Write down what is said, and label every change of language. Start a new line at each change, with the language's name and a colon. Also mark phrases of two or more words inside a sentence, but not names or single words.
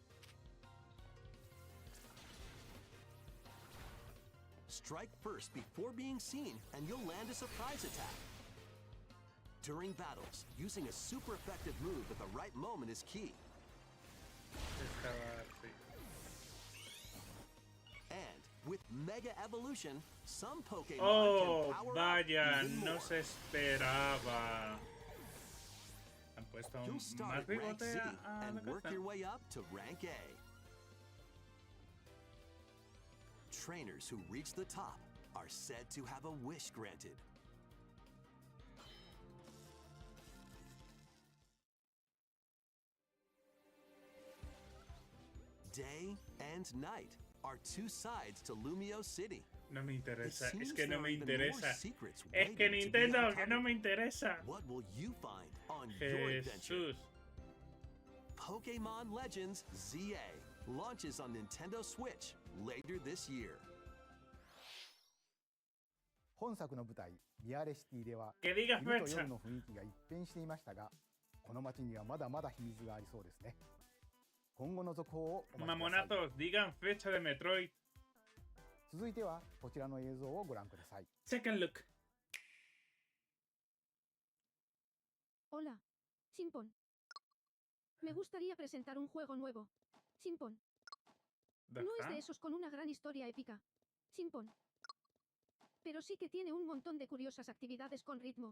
English: Strike first before being seen, and you'll land a surprise attack. During battles, using a super effective move at the right moment is key. And with Mega Evolution, some Pokemon
Spanish: Oh,
English: can power
Spanish: vaya,
English: up even
Spanish: no
English: more.
Spanish: se esperaba. Han puesto
English: You'll
Spanish: más
English: start at rank
Spanish: bigote
English: C
Spanish: a
English: and
Spanish: la
English: work
Spanish: cosa.
English: your way up to rank A. Trainers who reach the top are said to have a wish granted. Day and night are 2 sides to Lumio City.
Spanish: No me
English: It
Spanish: interesa, es
English: seems
Spanish: que no
English: there
Spanish: me
English: are even more
Spanish: interesa.
English: secrets
Spanish: Es que
English: waiting to be
Spanish: Nintendo, que no
English: uncovered.
Spanish: me interesa.
English: What will you find on your adventure?
Spanish: Jesús.
English: Pokemon Legends ZA launches on Nintendo Switch later this year.
Japanese: 本作の舞台ミアレシティでは
Spanish: Que diga
Japanese: 昼と
Spanish: fecha.
Japanese: 夜の雰囲気が一変していましたが、この街にはまだまだ秘密がありそうですね。今後の続報をお待ちください。
Spanish: Mamonatos, digan fecha de Metroid.
Japanese: 続いてはこちらの映像をご覧ください。
English: Second look.
Spanish: Hola, Simpon. Me gustaría presentar un juego nuevo. Simpon. No es de esos con una gran historia épica. Simpon. Pero sí que tiene un montón de curiosas actividades con ritmo.